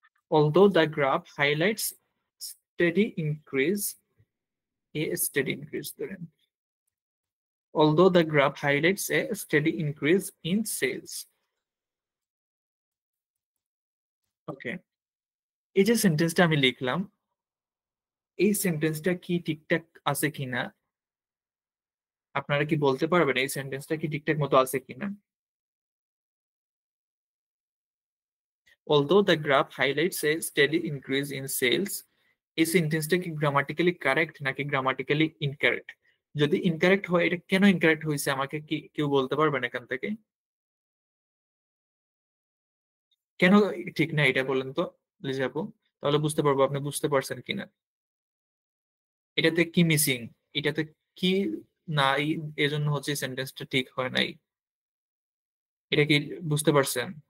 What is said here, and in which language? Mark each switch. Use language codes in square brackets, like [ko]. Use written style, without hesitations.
[en] although the graph highlights steady increase, a steady increase [bn] ধরেন, [en] although the graph highlights a steady increase in sales. [bn] ওকে, এই যে সেন্টেন্সটা আমি লিখলাম এই সেন্টেন্সটা কি ঠিকঠাক আছে কিনা আপনারা কি বলতে পারবেন এই সেন্টেন্সটা কি ঠিকঠাক মতো আছে কিনা? [en] Although the graph highlights a steady increase in sales, [bn] এই সেন্টেন্সটা কি গ্রামাটিক্যালি কারেক্ট নাকি গ্রামাটিক্যালি ইনকারেক্ট? যদি ইনকারেক্ট হয় এটা কেন ইনকারেক্ট হয়েছে আমাকে কি কেউ বলতে পারবেন এখান থেকে? কেন ঠিক না এটা বলেন তো লিজা আপু, তাহলে বুঝতে পারবো আপনি বুঝতে পারছেন কিনা। এটাতে কি মিসিং, এটাতে কি নাই, এজন্য হচ্ছে সেন্টেন্সটা ঠিক হয় নাই, এটা কি বুঝতে পারছেন?